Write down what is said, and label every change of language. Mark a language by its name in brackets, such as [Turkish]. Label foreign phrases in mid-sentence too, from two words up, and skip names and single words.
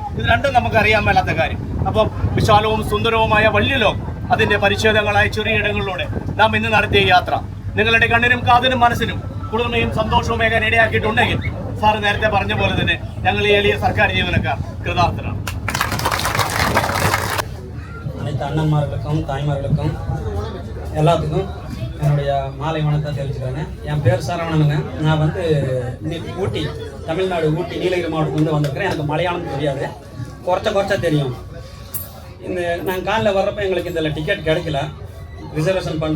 [Malayalam] ഇത് രണ്ടും നമുക്കറിയാൻ മേലാത്ത കാര്യം. അപ്പം വിശാലവും സുന്ദരവുമായ വലിയ ലോകം, അതിൻ്റെ പരിച്ഛേദങ്ങളായ ചെറിയ ഇടങ്ങളിലൂടെ നാം ഇന്ന് നടത്തിയ യാത്ര നിങ്ങളുടെ കണ്ണിനും കാതിനും മനസ്സിനും കുളിർമയും സന്തോഷവും ഏകാൻ ഇടയാക്കിയിട്ടുണ്ടെങ്കിൽ സാറ് നേരത്തെ പറഞ്ഞ പോലെ തന്നെ ഞങ്ങൾ ഈ എളിയ സർക്കാർ ജീവനക്കാർ കൃതാർത്ഥരാണ്. [Tamil] அனைத்து அண்ணன்மார்களுக்கும் தாய்மார்களுக்கும் எல்லாத்துக்கும் என்னுடைய மாலை வணக்கத்தை தெரிவிச்சுக்கிறேன். என் பேர் சரவணனுங்க. நான் வந்து இன்னைக்கு ஊட்டி, தமிழ்நாடு ஊட்டி நீலகிரி மாவட்டத்துலேருந்து வந்திருக்கிறேன். எனக்கு மலையாளம் தெரியாது, குறைச்சா தெரியும். நாங்கள் காலையில் வர்றப்போ எங்களுக்கு இதில் டிக்கெட் கிடைக்கல, ரிசர்வேஷன் பண்ணல.